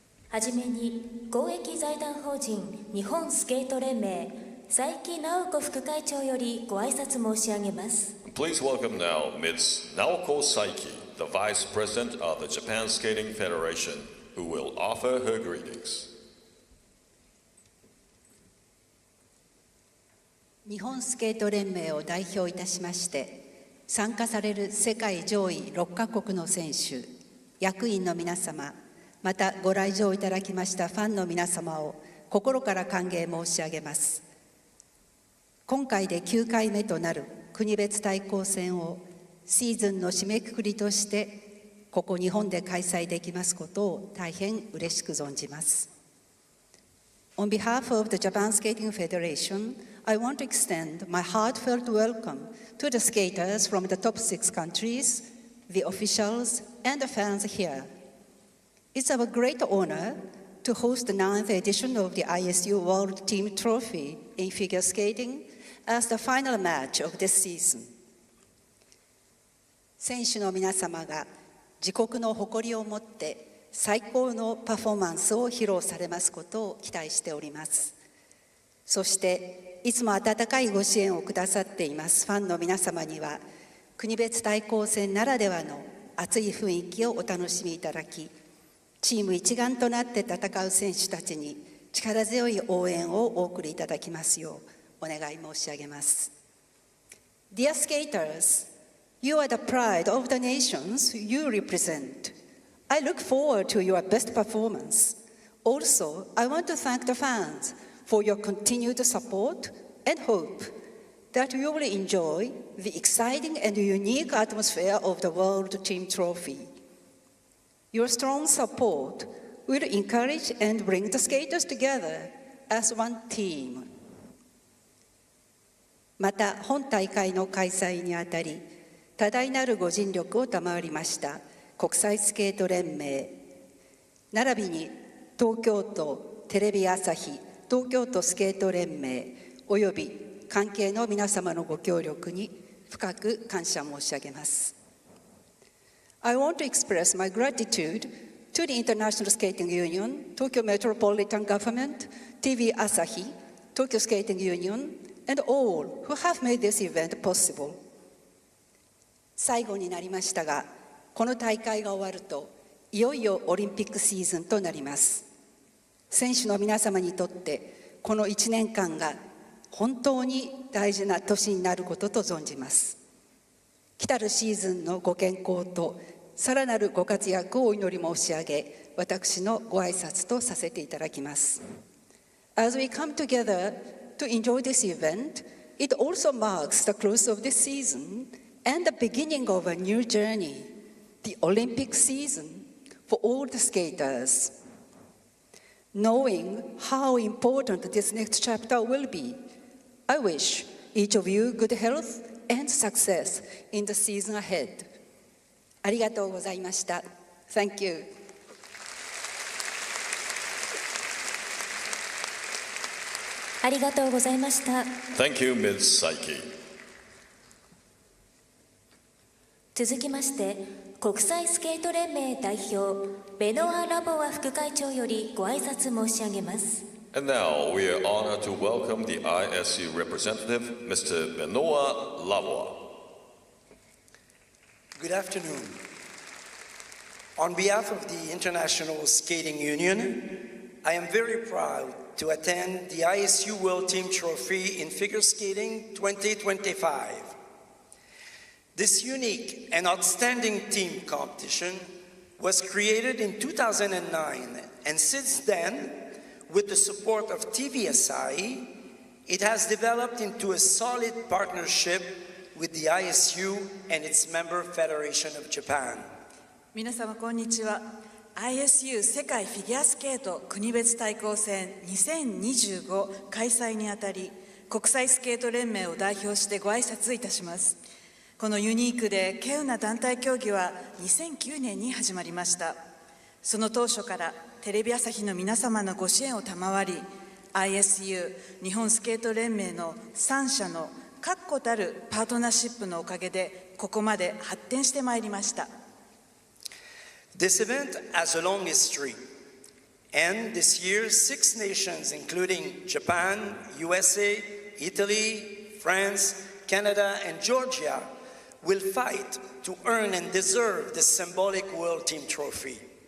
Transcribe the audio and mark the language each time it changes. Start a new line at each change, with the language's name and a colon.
Japanese: はじめに公益財団法人日本スケート連盟佐伯直子副会長よりご挨拶申し上げます。
English: Please welcome now Ms. Naoko Saiki, the Vice President of the Japan Skating Federation, who will offer her greetings.
Japanese: 日本スケート連盟を代表いたしまして参加される世界上位6カ国の選手、役員の皆様、またご来場いただきましたファンの皆様を心から歓迎申し上げます。今回で9回目となる国別対抗戦をシーズンの締めくくりとしてここ日本で開催できますことを大変嬉しく存じます。
English: On behalf of the Japan Skating Federation, I want to extend my heartfelt welcome to the skaters from the top 6 countries, the officials, and the fans here. It's our great honor to host the 9th edition of the ISU World Team Trophy in figure skating as the final match of this season.
Japanese: 選手の皆様が自国の誇りを持って最高のパフォーマンスを披露されますことを期待しております。そしていつも温かいご支援をくださっていますファンの皆様には国別対抗戦ならではの熱い雰囲気をお楽しみいただき、チーム一丸となって戦う選手たちに力強い応援をお送りいただきますようお願い申し上げます。
English: Dear skaters, you are the pride of the nations you represent. I look forward to your best performance. Also, I want to thank the fans for your continued support and hope that you will enjoy the exciting and unique atmosphere of the World Team Trophy. Your strong support will encourage and bring the skaters together as one team.
Japanese: また本大会の開催にあたり多大なるご尽力を賜りました国際スケート連盟並びに東京都テレビ朝日東京都スケート連盟および関係の皆様のご協力に深く感謝申し上げます。
English: I want to express my gratitude to the International Skating Union, Tokyo Metropolitan Government, TV Asahi, Tokyo Skating Union, and all who have made this event possible.
Japanese: 最後になりましたが、この大会が終わると、いよいよオリンピックシーズンとなります。選手の皆様にとって、この1年間が本当に大事な年になることと存じます。来たるシーズンのご健康とさらなるご活躍をお祈り申し上げ、私のご挨拶とさせていただきます。
English: As we come together to enjoy this event, it also marks the close of this season and the beginning of a new journey, the Olympic season for all the skaters. Knowing how important this next chapter will be, I wish each of you good health and success in the season ahead.
Japanese: ありがとうございました。
English: Thank you.
Japanese: ありがとうございました。
English: Thank you, Ms. Saiki.
Japanese: 続きまして国際スケート連盟代表ベノア・ラボア副会長よりご挨拶申し上げます。
English: And now we are honored to welcome the ISU representative, Mr. Benoit Lavoie. Good afternoon. On behalf of the International Skating Union, I am very proud to attend the ISU World Team Trophy in Figure Skating 2025. This unique and outstanding team competition was created in 2009, and since then, with the support of TVSI, it has developed into a solid partnership with the ISU and its member Federation of Japan.
Japanese: 皆様こんにちは。 ISU 世界フィギュアスケート国別対抗戦2025開催にあたり、国際スケート連盟を代表してご挨拶いたします。このユニークで稀有な団体競技は2009年に始まりました。その当初からテレビ朝日の皆様のご支援を賜り、 ISU 日本スケート連盟の3社の確固たるパートナーシップのおかげでここまで発展してまいりました。
English: This event has a long history, and this year 6 nations including Japan, USA, Italy, France, Canada and Georgia will fight to earn and deserve this symbolic World Team Trophy.